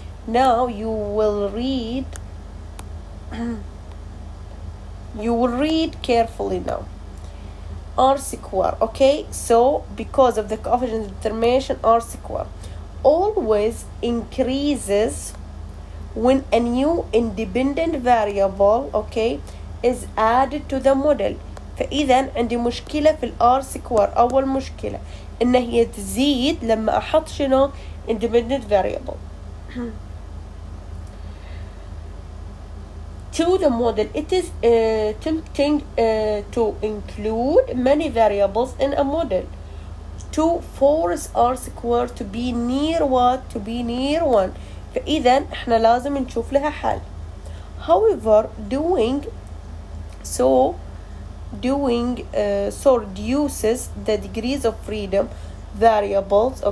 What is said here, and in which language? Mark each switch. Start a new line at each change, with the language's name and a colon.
English: Now you will read carefully now. R square, okay, so because of the coefficient of determination R square always increases when a new independent variable, okay, is added to the model.
Arabic: فإذا عندي مشكلة في الار سكوير. أول مشكلة إن هي تزيد لما أحط شنو independent variable.
English: to the model. It is tempting to include many variables in a model to force R square to be near what? To be near 1.
Arabic: فإذا احنا لازم نشوف لها حل.
English: However, doing so reduces the degrees of freedom variables.